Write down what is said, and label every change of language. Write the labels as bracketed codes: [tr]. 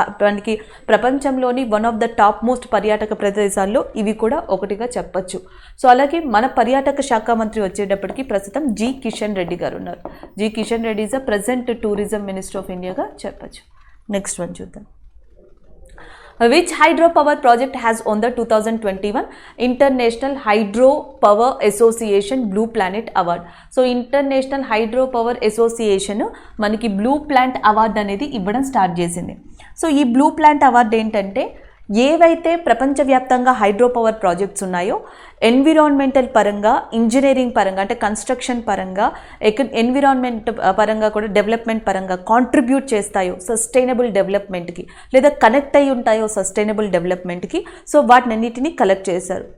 [te] మనకి ప్రపంచంలోని [en] one of the top most [te] పర్యాటక ప్రదేశాల్లో ఇవి కూడా ఒకటిగా చెప్పచ్చు. సో అలాగే మన పర్యాటక శాఖ మంత్రి వచ్చేటప్పటికి ప్రస్తుతం జి కిషన్ రెడ్డి గారు ఉన్నారు. G Kishan Reddy [en] is a present tourism minister of [te] ఇండియాగా చెప్పచ్చు. నెక్స్ట్ వన్ చూద్దాం. [en] Which hydropower project has won the 2021 International Hydropower Association Blue Planet Award? [te] So international hydropower association మనకి బ్లూ ప్లాంట్ అవార్డు అనేది ఇవ్వడం స్టార్ట్ చేసింది. సో ఈ blue plant award ఏంటంటే ఏవైతే ప్రపంచవ్యాప్తంగా హైడ్రో పవర్ ప్రాజెక్ట్స్ ఉన్నాయో ఎన్విరాన్మెంటల్ పరంగా, ఇంజనీరింగ్ పరంగా అంటే కన్స్ట్రక్షన్ పరంగా, ఎన్విరాన్మెంట్ పరంగా కూడా డెవలప్మెంట్ పరంగా కాంట్రిబ్యూట్ చేస్తాయో సస్టైనబుల్ డెవలప్మెంట్కి, లేదా కనెక్ట్ అయి ఉంటాయో సస్టైనబుల్ డెవలప్మెంట్కి, సో వాటినన్నిటిని కలెక్ట్ చేశారు.